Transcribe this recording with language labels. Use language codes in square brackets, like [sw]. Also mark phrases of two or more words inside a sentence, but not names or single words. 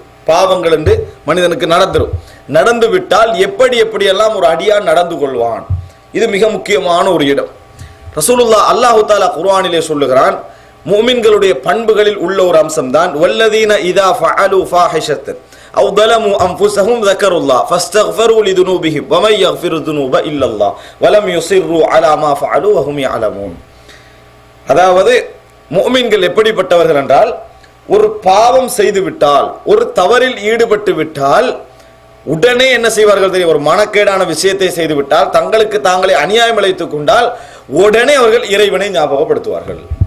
[ta] பாவங்கள் என்று மனிதனுக்கு நடந்து விட்டால் எப்படி எப்படியெல்லாம் ஒரு அடியான் நடந்து கொள்வான், இது மிக முக்கியமான ஒரு இடம். ரசூலுல்லாஹ் அல்லாஹு தஆலா குர்ஆனிலே சொல்லுகிறான், முஃமின்களுடைய பண்புகளில் உள்ள ஒரு அம்சம் தான் [ar] والذين إذا فعلوا فاحشة أو ظلموا انفسهم ذكروا الله فاستغفروا لذنوبهم ومن يغفر الذنوب الا الله ولم يصروا على ما فعلوا وهم يعلمون. [ta] அதாவது முஃமின்கள் எப்படிப்பட்டவர்கள் என்றால், ஒரு பாவம் செய்து விட்டால், ஒரு தவறில் ஈடுபட்டு விட்டால் உடனே என்ன செய்வார்கள் தெரியும், ஒரு மனக்கேடான விஷயத்தை செய்து விட்டால், தங்களுக்கு தாங்களே அநியாயம் இழைத்துக் கொண்டால் உடனே அவர்கள் இறைவனை ஞாபகப்படுத்துவார்கள்.